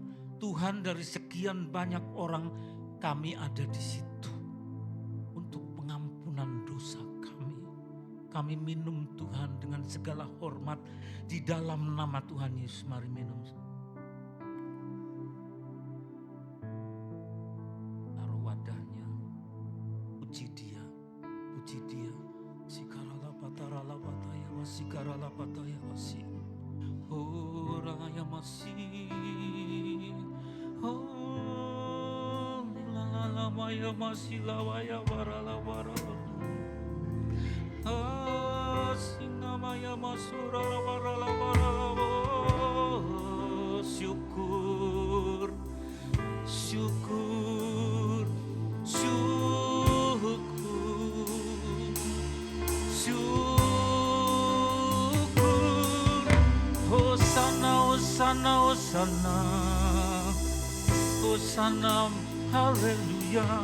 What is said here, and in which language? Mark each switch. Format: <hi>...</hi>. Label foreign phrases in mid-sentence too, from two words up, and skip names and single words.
<id>Tuhan, dari sekian banyak orang, kami ada di situ untuk pengampunan dosa kami. Kami minum Tuhan dengan segala hormat di dalam nama Tuhan Yesus. Mari minum. Taruh wadahnya, puji Dia, puji Dia. Sikarala patarala pataya wasikarala pataya wasi. Oh raya masih. Oh lala maya masih lawaya warala warala. Ah singa maya masura warala warala. Syukur, syukur, syukur, syukur. Hosana, hosana, hosana, hosana, haleluya.</id>